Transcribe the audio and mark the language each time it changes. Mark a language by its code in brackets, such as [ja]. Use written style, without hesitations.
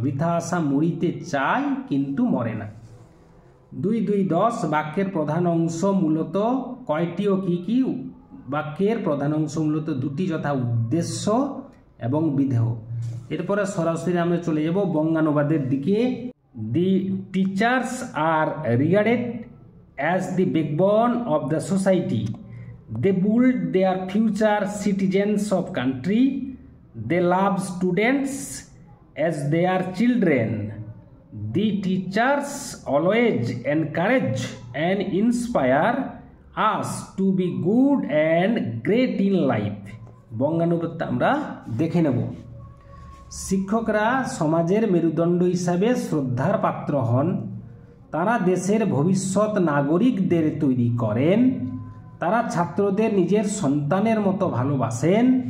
[bn] বৃথা আশা মরিতে চায় কিন্তু মরে না। 2, 2, 10 বাক্যের প্রধান অংশ মূলত কয়টি ও কি কি? বাক্যের প্রধান অংশ মূলত দুটি, যথা উদ্দেশ্য এবং বিধেয়। এরপরে সরাসরি আমরা চলে যাব বঙ্গানুবাদের দিকে। [en] The teachers are regarded as the backbone of the society. They build their future citizens of country. They love students as their children. The teachers always encourage and inspire us to be good and great in life. [bn] বঙ্গানুবাদটা আমরা দেখে নেব। শিক্ষকরা সমাজের মেরুদণ্ড হিসাবে শ্রদ্ধার পাত্র হন। তারা দেশের ভবিষ্যৎ নাগরিকদের তৈরি করেন। তারা ছাত্রদের নিজের সন্তানের মতো ভালোবাসেন।